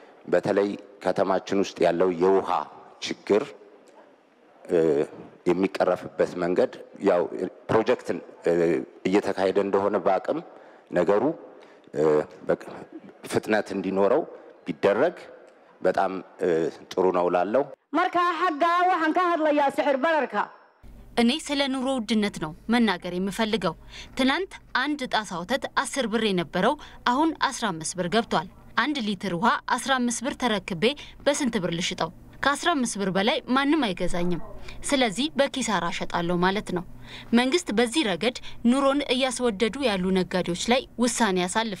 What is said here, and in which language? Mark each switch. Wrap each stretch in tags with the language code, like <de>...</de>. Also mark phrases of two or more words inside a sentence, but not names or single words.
<am>በተለይ ከተማችን ውስጥ ያለው የውሃ ችግር የሚቀረፍበት መንገድ ያው ፕሮጀክት እየተካሄደ እንደሆነ በአቅም ነገሩ ፍጥነት እንዲኖረው ቢደረግ በጣም ጥሩ ነው ላለው</am> <so>marka xagga waxaan ka hadlayaa sicir bararka</so> <am>እኔ ስለ ኑሮ ውድነት ነው መናገር የምፈልገው። ትናንት አንድ ጣሳ ወተት 10 ብር የነበረው አሁን 15 ብር ገብቷል። 1 ሊትር ውሃ 15 ብር ተረክቤ በስንት ብር ልሽጠው? ከ15 ብር በላይ ማንም አይገዛኝም። ስለዚህ በኪሳራ ሸጣለሁ ማለት ነው። መንግስት በዚህ ረገድ ኑሮን እያስወደዱ ያሉ ነጋዴዎች ላይ ውሳኔ ያሳልፍ።</am>